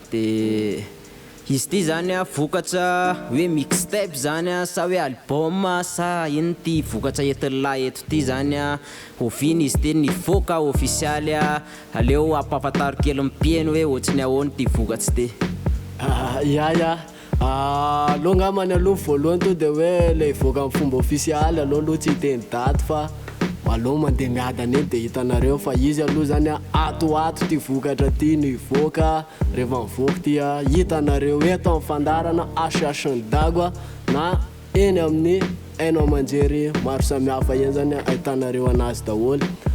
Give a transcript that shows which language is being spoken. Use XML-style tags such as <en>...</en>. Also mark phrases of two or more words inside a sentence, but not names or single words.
<mg>De izy ty zany a, vokatra hoe mixtape zany a, sa hoe album, sa ino ty vokatra entin'ny lahy eto ty zany a? Oviana izy ty nivoaka ofisialy a. Aleo ampahafantariko kely mpiaino hoe ohatry ny ahoana ty vokatra ty. Ah, ya, ya. Ah, aloha angambany aloha voalohany to de hoe le hivoaka amin'ny fomba ofisialy aloha aloha tsy hiteny daty fa aloha mandeha miadana eny de hitanareo fa izy aloha zany a, atoato ty vokatra ty nivoaka, rehefa nivoaka ty a, hitanareo eto amin'ny fandarana Asiasin'ny Dago a, na eny amin'ny hainao amanjery maro samihafa eny zany a, ahitanareo anazy daholo.</mg>